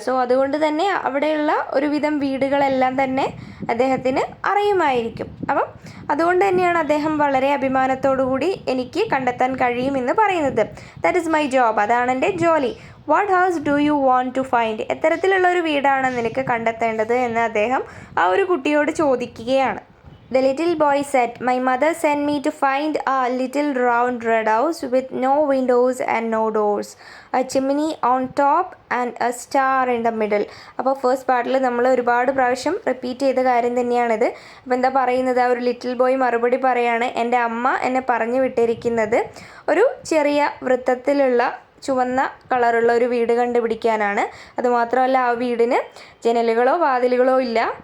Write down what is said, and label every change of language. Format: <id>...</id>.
<ml>So അതുകൊണ്ട് തന്നെ അവിടെയുള്ള ഒരുവിധം വീടുകളെല്ലാം തന്നെ അദ്ദേഹത്തിന് അറിയുമായിരിക്കും. അപ്പം അതുകൊണ്ട് തന്നെയാണ് അദ്ദേഹം വളരെ അഭിമാനത്തോടു കൂടി എനിക്ക് കണ്ടെത്താൻ കഴിയുമെന്ന് പറയുന്നത്.</ml> <en>that is my job,</en> <ml>അതാണ് എൻ്റെ ജോലി.</ml> <en>What house do you want to find?</en> <ml>എത്തരത്തിലുള്ളൊരു വീടാണ് നിനക്ക് കണ്ടെത്തേണ്ടത് എന്ന് അദ്ദേഹം ആ ഒരു കുട്ടിയോട് ചോദിക്കുകയാണ്.</ml> <en>The little boy said, my mother sent me to find a little round red house with no windows and no doors, a chimney on top and a star in the middle.</en> <ml>അപ്പോൾ first പാർട്ടിൽ നമ്മൾ ഒരുപാട് പ്രാവശ്യം repeat ചെയ്ത കാര്യം തന്നെയാണിത്. അപ്പോൾ എന്താ പറയുന്നത്, ആ ഒരു ലിറ്റിൽ ബോയ് മറുപടി പറയാണ്, എൻ്റെ അമ്മ എന്നെ പറഞ്ഞു വിട്ടിരിക്കുന്നത് ഒരു ചെറിയ വൃത്തത്തിലുള്ള ചുവന്ന കളറുള്ള ഒരു വീട് കണ്ടുപിടിക്കാനാണ്. അതുമാത്രമല്ല ആ വീടിന് ജനലുകളോ വാതിലുകളോ ഇല്ല.</ml>